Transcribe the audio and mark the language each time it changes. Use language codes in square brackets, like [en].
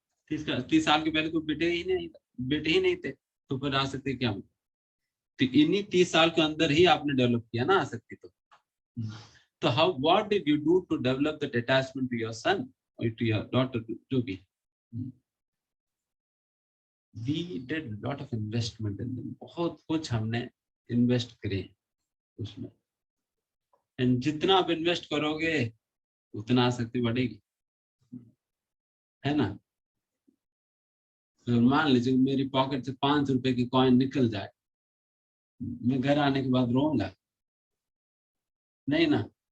[hi] 30 साल के पहले तो बेटे ही नहीं थे, तो फिर आसक्ति क्या हुई? तो इन्हीं 30 साल के अंदर ही आपने डेवलप किया ना आसक्ति। [en] तो how what did you do to develop that attachment to your son [hi] और [en] to your daughter, [hi] जो भी? [en] We did lot of investment in them. [hi] बहुत कुछ हमने इन्वेस्ट करे उसमें, एंड जितना आप इन्वेस्ट करोगे उतना आसक्ति बढ़ेगी, है ना? तो मान लीजिए मेरी पॉकेट से 5 रुपए की कॉइन निकल जाए, मैं घर आने के बाद रोऊंगा नहीं ना?